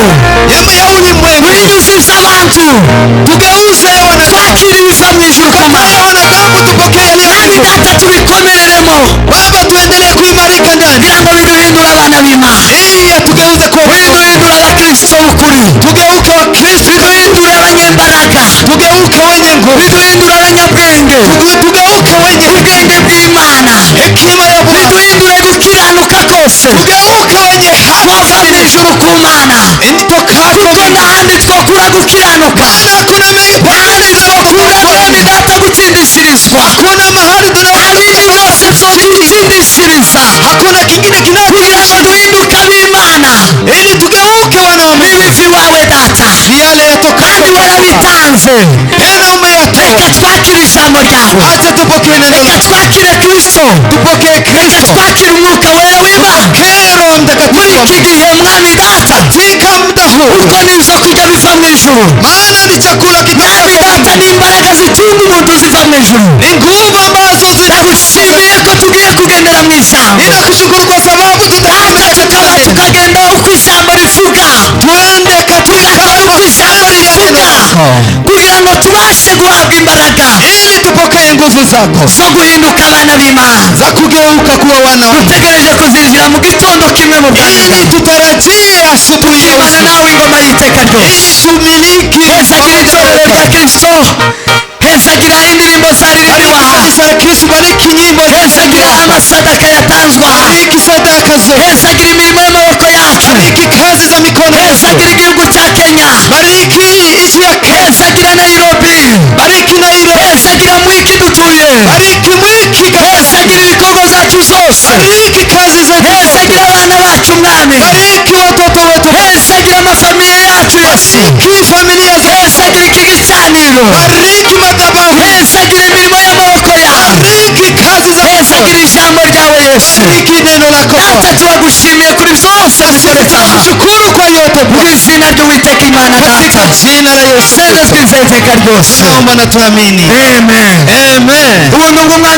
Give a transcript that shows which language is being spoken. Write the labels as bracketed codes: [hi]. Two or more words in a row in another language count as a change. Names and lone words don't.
[sw] ya ulimwengu [rn] guhinyuziza abantu [sw] tugeuze wanadamu [rn] twakira ibiva mu ijuru ku [sw] ya [rn] mana [sw] wanadamu tupokee yaliyo [rn] mwami data tubikomereremo [sw] Baba tuendelee kuimarika ndani [rn] kugira ngo biduhindure abana b'imana [sw] ili yatugeuze kuwa [rn] biduhindure abakristo b'ukuri [sw] tugeuke wa Kristo [rn] biduhindure abanyembaraga [sw] tugeuke wenye nguvu [rn] biduhindure abanyabwenge [sw] tugeuke wenye [rn] ubwenge bw'imana [sw] hekima ya Bwana [rn] biduhindure gukiranuka kose [sw] tugeuke wenye [rn] twava mu ijuru ku mana [sw] tokako [rn] kuko n'ahandi twakura gukiranuka [sw] kuna [rn] n'ahandi twakura mwami data gutsindishirizwa [sw] kuna mahali [rn] nta bindi byose twokwitsindishiriza [sw] hakuna kingine [rn] kugira ngo duhinduke ab'imana [sw] ili tugeuke wana wa Mungu [rn] n'ibivi wawe data [sw] ni yale yatokayo [rn] kandi warabitanze [sw] tena umeyatoa [rn] reka twakire ijambo ryawe [sw] acha tupokee neno [rn] reka [sw] lako [rn] twakire kristo [sw] tupokee [rn] reka Kristo twakire umwuka wera w'imana [sw] pokee Roho [rn] muri [sw] Mtakatifu [rn] iki gihe mwami data [sw] katika muda huu [rn] kuko nizo kurya biva mu ijuru [sw] maana ni chakula [rn] mwami data ni imbaraga zitunga umuntu ziva mu ijuru [sw] ni nguvu ambazo [rn] ndagushimiye ko tugiye kugendera mu ijambo [sw] ninakushukuru kwa sababu [rn] data tukaba tukagenda uko ijambo rivuga [sw] twende katika [rn] tugakora uko ijambo rivuga kugira ngo tubashe guhabwa imbaraga [sw] ili tupokee nguvu zako [rn] zo guhinduka abana b'imana [sw] za kugeuka kuwa wana wa Mungu [rn] dutegereje kuzinjira mu gitondo kimwe mu bwami [sw] ili [rn] bwawe [sw] tutarajie asubuhi ya [rn] imana [sw] uzima [rn] nawe ingoma y'iteka ryose [sw] tumiliki [rn] hezagira itorero rya kristo hezagira indirimbo zaririmbwa aha [sw] kanisa la Kristo bariki nyimbo [rn] hezagira amasadaka yatanzwe aha [sw] bariki sadaka zote [rn] hezagira imirimo y'amaboko yacu [sw] bariki kazi za mikono yetu [rn] hezagira igihugu cya kenya [sw] bariki nchi ya Kenya [rn] hezagira nairobi [sw] bariki Nairobi [rn] hezagira mwiki dutuye [sw] bariki mwiki [rn] hezagira ibikorwa byacu zose [sw] bariki kazi zetu [rn] hezagira abana bacu mwami [sw] bariki watoto wetu [rn] hezagira amafamiye yacu yesu [sw] bariki familia zetu [rn] hezagira iki gicaniro [sw] bariki madhabahu [rn] hezagira imirimo y'amaboko yawe [sw] bariki kazi za [rn] hezagira ijambo ryawe yesu [sw] bariki neno lako [rn] data turagushimiye kuri byose bikoretse aha [sw] shukuru kwa yote [rn] mu izina ry'uwiteka imana [sw] katika [rn] data [sw] jina la Yesu [rn] seze twizeye iteka ryose [sw] naomba na tuamini amen amen [rn] ubuntu bw'umwami